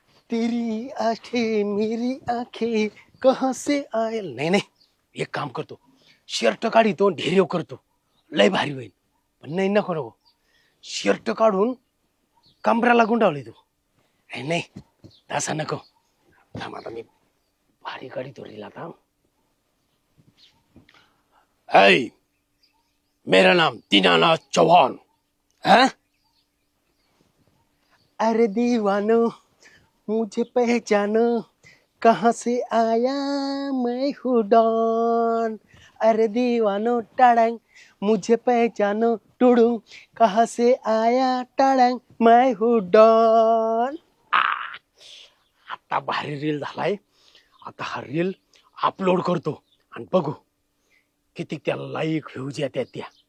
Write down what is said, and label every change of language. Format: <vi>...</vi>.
<hi>तेरी आंखें मेरी आंखें कहां से आए.</hi> <mr>नाही एक काम करतो शर्ट काढितो ढेरेव करतो लय भारी होईल. पण नको शर्ट काढून कमराला गुंडावली तू. नाही तसा नको. आता मी भारी काढितो रील आता.</mr> <hi>मेरा नाम दीनानाथ चौहान है. अरे दीवानो मुझे पहचानो कहाँ से आया मैं हूँ डॉन. अरे दीवानो टाड़ंग मुझे पहचानो टुडुंग कहाँ से आया टाड़ंग मैं हूँ डॉन.</hi> <mr>आता भारी रील झालाय. आता हा रील अपलोड करतो आणि बघू किती त्याला लाईक व्ह्यूज येतात त्या.</mr>